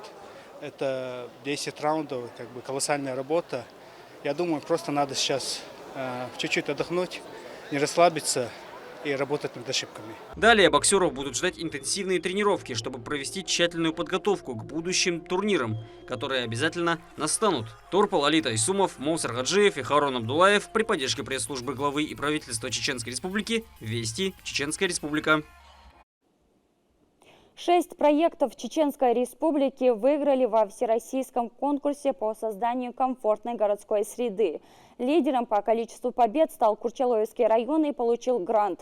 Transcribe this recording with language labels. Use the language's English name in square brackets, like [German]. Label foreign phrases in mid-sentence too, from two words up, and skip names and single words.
[Russian] Это 10 раундов, как бы колоссальная работа. Я думаю, просто надо сейчас чуть-чуть отдохнуть, не расслабиться и работать над ошибками. Далее боксеров будут ждать интенсивные тренировки, чтобы провести тщательную подготовку к будущим турнирам, которые обязательно настанут. Турпал Алита Исумов, Моусар Гаджиев и Харон Абдулаев при поддержке пресс-службы главы и правительства Чеченской Республики. Вести, Чеченская Республика. 6 проектов Чеченской Республики выиграли во всероссийском конкурсе по созданию комфортной городской среды. Лидером по количеству побед стал Курчалоевский район и получил грант.